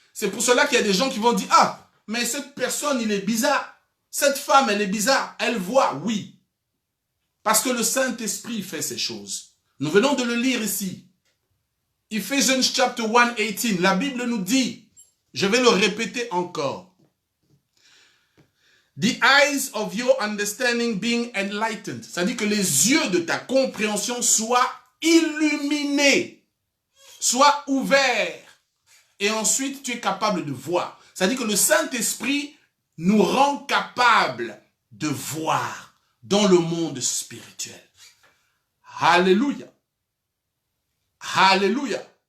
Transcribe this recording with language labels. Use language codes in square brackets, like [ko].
[fr] C'est pour cela qu'il y a des gens qui vont dire, ah, mais cette personne, il est bizarre. Cette femme, elle est bizarre. Elle voit, oui. Parce que le Saint-Esprit fait ces choses. Nous venons de le lire ici. [en] Ephesians chapter 1, 18. [fr] La Bible nous dit, je vais le répéter encore. [en] The eyes of your understanding being enlightened. [fr] C'est-à-dire que les yeux de ta compréhension soient illuminés, soient ouverts. Et ensuite, tu es capable de voir. C'est-à-dire que le Saint-Esprit nous rend capables de voir dans le monde spirituel. Alléluia. Alléluia.